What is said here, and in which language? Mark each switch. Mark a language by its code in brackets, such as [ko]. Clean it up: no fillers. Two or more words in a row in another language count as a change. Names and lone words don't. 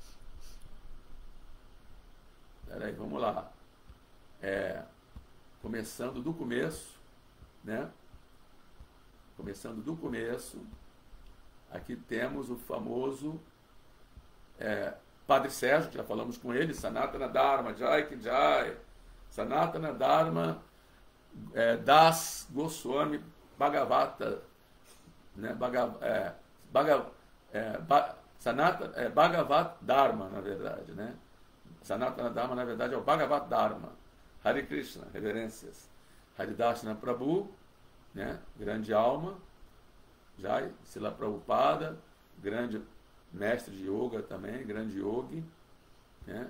[pt] Peraí, vamos lá. Começando do começo, né? Começando do começo, aqui temos o famoso Padre Sérgio, que já falamos com ele, Sanatana Dharma, Jai Ki Jai, Sanatana Dharma, Das Goswami Bhagavata, né? Bhagavat Dharma, na verdade, né? Sanatana Dharma, na verdade, é o Bhagavat Dharma. Hare Krishna, reverências. Haridashna Prabhu, né? Grande alma. Jai, Srila Prabhupada, grande mestre de yoga também, grande yogi, né?